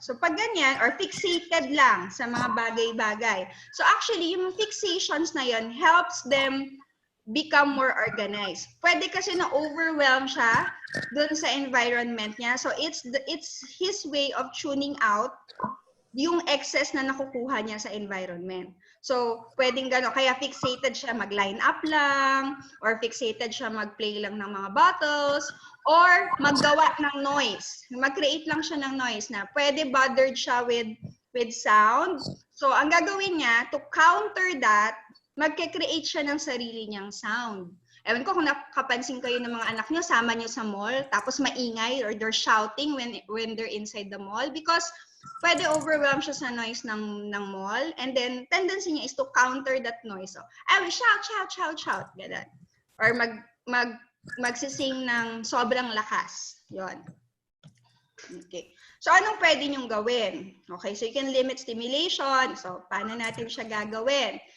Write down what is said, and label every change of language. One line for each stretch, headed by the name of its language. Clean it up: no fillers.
Filipino: So, pag ganyan, or fixated lang sa mga bagay-bagay.
English: So, actually, yung fixations
Filipino: na yon
English: helps them become more organized.
Filipino: Pwede kasi na-overwhelm siya dun sa environment niya. So,
English: it's his way of tuning out
Filipino: yung excess na nakukuha niya sa environment. So, pwedeng gano'n. Kaya fixated siya mag-line up lang, or fixated siya mag-play lang ng mga bottles, or maggawa ng noise. Mag-create lang siya ng noise na pwede bothered siya with sound. So, ang gagawin niya, to counter that, mag-create siya ng sarili niyang sound. Ewan ko kung nakapansin kayo ng mga anak nyo, sama nyo sa mall, tapos maingay or
English: they're shouting when they're inside the mall because
Filipino: pwede overwhelm siya sa noise ng mall, and then tendency niya is to counter that noise.
English: So, I will shout, shout, shout, shout, ganun.
Filipino: Or magsising ng sobrang lakas. Yon. Okay. So, anong pwede niyong gawin?
English: Okay, so you can limit stimulation.
Filipino: So, paano natin siya gagawin?